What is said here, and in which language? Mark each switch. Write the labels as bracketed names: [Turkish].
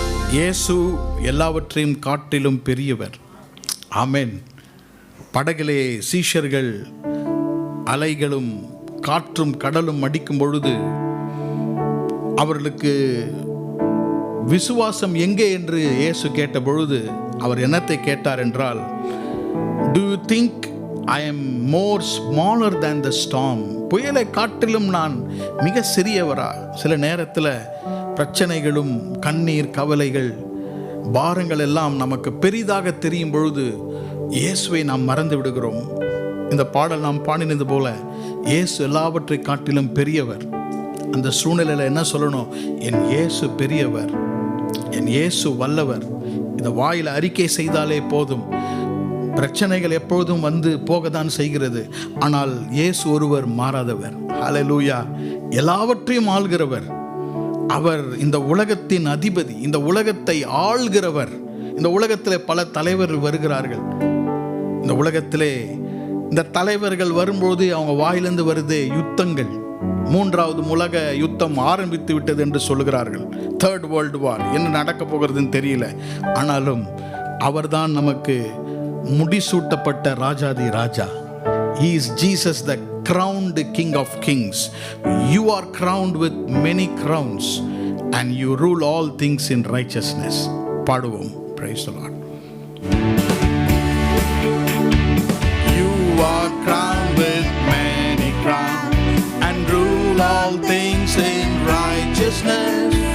[Tamil] இயேசு எல்லாவற்றையும் காட்டிலும் பெரியவர். ஆமென். படகிலே சீஷர்கள் அலைகளும் காற்றும் கடலும் அடிக்கும் பொழுது அவர்களுக்கு விசுவாசம் எங்கே என்று இயேசு கேட்ட பொழுது அவர் என்னத்தை கேட்டார் என்றால், [English] Do you think I am more smaller than the storm? [Tamil] புயலை காட்டிலும் நான் மிக சிறியவரா? சில நேரத்தில் பிரச்சனைகளும் கண்ணீர் கவலைகள் பாரங்கள் எல்லாம் நமக்கு பெரிதாக தெரியும் பொழுது இயேசுவை நாம் மறந்து விடுகிறோம். இந்த பாடல் நாம் பாடினது போல இயேசு எல்லாவற்றை காட்டிலும் பெரியவர். அந்த சூழ்நிலையில் என்ன சொல்லணும்? என் இயேசு பெரியவர், என் இயேசு வல்லவர். இந்த வாயில் அறிக்கை செய்தாலே போதும். பிரச்சனைகள் எப்பொழுதும் வந்து போக தான் செய்கிறது, ஆனால் இயேசு ஒருவர் மாறாதவர். ஹல்லேலூயா. எல்லாவற்றையும் ஆள்கிறவர் அவர். இந்த உலகத்தின் அதிபதி, இந்த உலகத்தை ஆள்கிறவர். இந்த உலகத்திலே பல தலைவர்கள் வருகிறார்கள். இந்த உலகத்திலே இந்த தலைவர்கள் வரும்போது அவங்க வாயிலிருந்து வருது யுத்தங்கள். 3வது உலக யுத்தம் ஆரம்பித்து விட்டது என்று சொல்லுகிறார்கள். [English] 3rd World War. [Tamil] என்ன நடக்க போகிறதுன்னு தெரியல. ஆனாலும் அவர்தான் நமக்கு முடிசூட்டப்பட்ட ராஜாதி ராஜா. [English] He is Jesus, the crowned King of Kings. You are crowned with many crowns and you rule all things in righteousness. [Tamil] பாடுவோம். [English] Praise the Lord. You are crowned with many crowns and rule all things in righteousness.